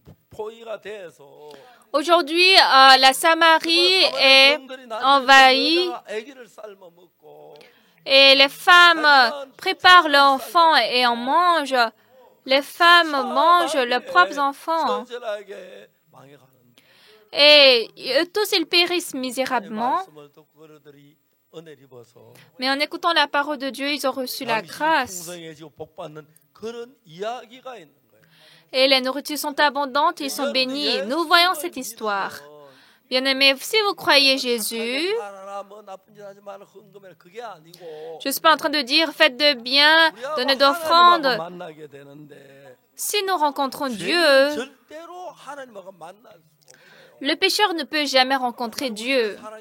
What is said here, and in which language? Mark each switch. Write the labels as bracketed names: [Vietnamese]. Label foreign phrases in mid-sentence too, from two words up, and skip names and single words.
[French] Aujourd'hui, la Samarie est envahie Et les femmes préparent leurs enfants et en mangent. Les femmes mangent leurs propres enfants. [Korean] 처절하게 망해가는데 [French] Et eux tous, ils périssent misérablement. [Korean] 말씀을 듣고 그들이 은혜를 입어서 [French] Mais en écoutant la parole de Dieu, ils ont reçu la grâce. [Korean] 풍성해지고 복받는 그런 이야기가 있는 거예요. [French] Et les nourritures sont abondantes, ils sont bénis. Nous voyons cette histoire. Bien-aimés, si vous croyez Jésus, je ne suis pas en train de dire faites de bien, donnez d'offrandes. Si nous rencontrons Dieu, le pécheur ne peut jamais rencontrer Dieu.